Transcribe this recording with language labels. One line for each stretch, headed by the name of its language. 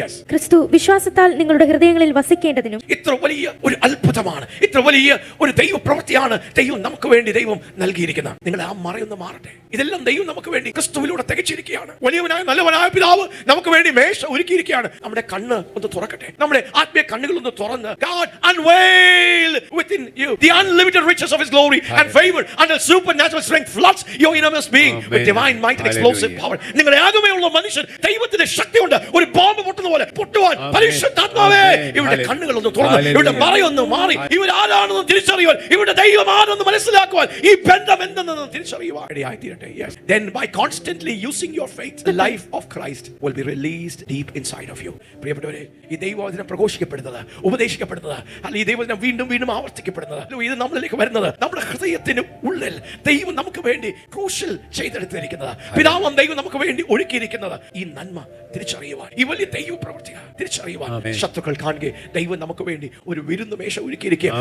Malayalam: ക്രിസ്തു വിശ്വാസത്താൽ നിങ്ങളുടെ ഹൃദയങ്ങളിൽ വസിക്കേണ്ടതിനും. ഇത്ര വലിയ ഒരു അത്ഭുതമാണ്, ഇത്ര വലിയ ഒരു ദൈവ പ്രവൃത്തിയാണ് ദൈവം നമുക്ക് വേണ്ടി ദൈവം നൽകിയിരിക്കുന്നത്. നിങ്ങൾ ആ മറയൊന്ന് മാറട്ടെ. ഇതെല്ലാം ദൈവം നമുക്ക് വേണ്ടി ക്രിസ്തുവിലൂടെ തികച്ചിരിക്കുകയാണ്. വലിയവനായ നല്ലവനായ പിതാവ് നമുക്ക് വേണ്ടി മേശ ഒരുക്കിയിരിക്കുകയാണ്. നമ്മുടെ കണ്ണ് ഒന്ന് തുറക്കട്ടെ, നമ്മുടെ ആത്മീയ കണ്ണുകൾ ഒന്ന് തുറന്ന്
English: God unveil within you the unlimited riches of His glory and favor until supernatural strength floods your innermost being with divine might and explosive power.
Malayalam: നിങ്ങളുടെ ആകമേയുള്ള മനുഷ്യൻ ദൈവത്തിന്റെ ശക്തി കൊണ്ട് ഒരു ബോംബ് പൊട്ടുന്ന പോലെ പൊട്ടുവാൻ പരിശുദ്ധാത്മാവേ ഇവരുടെ കണ്ണുകൾ ഒന്ന് തുറന്ന്, ഇവരുടെ മറയൊന്ന് മാറി, ഇവരാരാണെന്ന് തിരിച്ചറിയുവാൻ, ഇവരുടെ ദൈവം ആരെന്ന് മനസ്സിലാക്കുവാൻ, ഈ ബന്ധം എന്തെന്ന് തിരിച്ചറിയുവാൻ ഇടയായിത്തീരട്ടെ.
English: Then by constantly using your faith, the life of Christ will be released deep inside of you.
Malayalam: പ്രിയപ്പെട്ടവരെ, ഈ ദൈവവചനം പ്രഘോഷിക്കപ്പെടുന്നത്, ഉപദേശിക്കപ്പെടുന്നത്, അല്ലെങ്കിൽ ഈ ദൈവവചനം വീണ്ടും വീണ്ടും ആവർത്തിക്കപ്പെടുന്നത്, ഇത് നമ്മളിലേക്ക് വരുന്നത് നമ്മുടെ ഹൃദയത്തിന് ഉള്ളിൽ ദൈവം നമുക്ക് വേണ്ടി ക്രൂശിൽ ചെയ്തെടുത്തിരിക്കുന്നത്, പിതാവാം ദൈവം നമുക്ക് വേണ്ടി ഒരുക്കിയിരിക്കുന്നത്, ഈ നന്മ തിരിച്ചറിയുവാൻ, ഈ വലിയ ദൈവ പ്രവൃത്തികൾ തിരിച്ചറിയുവാൻ ശത്രുക്കൾ കാണുക ദൈവം നമുക്ക് വേണ്ടി ഒരു വിരുന്ന് മേശ ഒരുക്കിയിരിക്കുക.